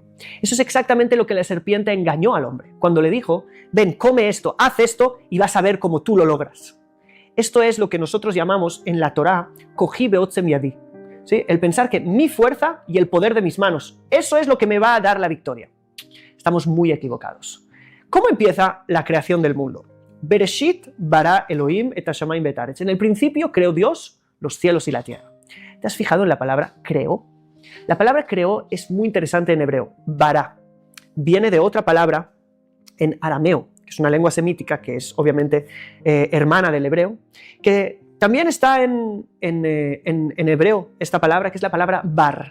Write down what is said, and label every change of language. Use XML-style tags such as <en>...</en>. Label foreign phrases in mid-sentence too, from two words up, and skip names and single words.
<es>Eso es exactamente lo que la serpiente engañó al hombre, cuando le dijo, ven, come esto, haz esto y vas a ver cómo tú lo logras. Esto es lo que nosotros llamamos en la Torá,</es> <he>כחי ועצם ידי,</he> <es>¿sí? El pensar que mi fuerza y el poder de mis manos, eso es lo que me va a dar la victoria. Estamos muy equivocados. ¿Cómo empieza la creación del mundo?</es> <he>בראשית ברא אלהים את השמים ואת הארץ.</he> <es>En el principio creó Dios los cielos y la tierra. ¿Te has fijado en la palabra creó? La palabra creó es muy interesante en hebreo. Bara viene de otra palabra en arameo, que es una lengua semítica que es obviamente hermana del hebreo, que también está en hebreo esta palabra, que es la palabra bar.</es>